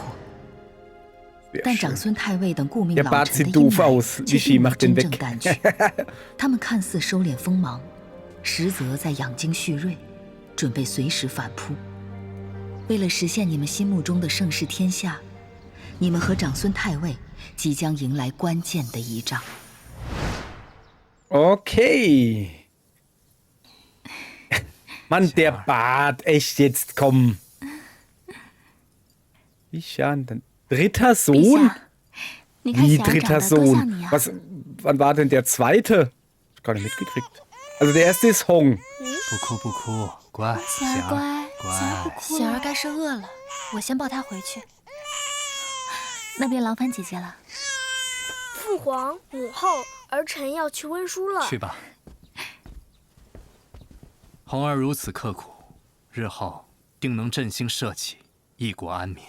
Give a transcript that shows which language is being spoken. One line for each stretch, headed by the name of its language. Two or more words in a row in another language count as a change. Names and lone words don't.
Chinese: 但长孙太尉等顾命老臣的阴霾却并未真正淡去。他们看似收敛锋芒，实则在养精蓄锐，准备随时反扑。为了实现你们心目中的盛世天下，你们和长孙太尉即将迎来关键的一仗。
German: Okay. Mann, der Bart, echt jetzt, komm. Bisha, dann dritter Sohn? Wie dritter Sohn? Was, wann war denn der zweite? Ich gar nicht mitgekriegt. Also der erste ist Hong.
Chinese: 不哭不哭，乖，贤儿乖，乖。贤儿该是饿了，我先抱她回去。那边劳烦姐姐了。父皇母后，儿臣要去温书了。去吧。红儿如此刻苦，日后定能振兴社稷，一国安民。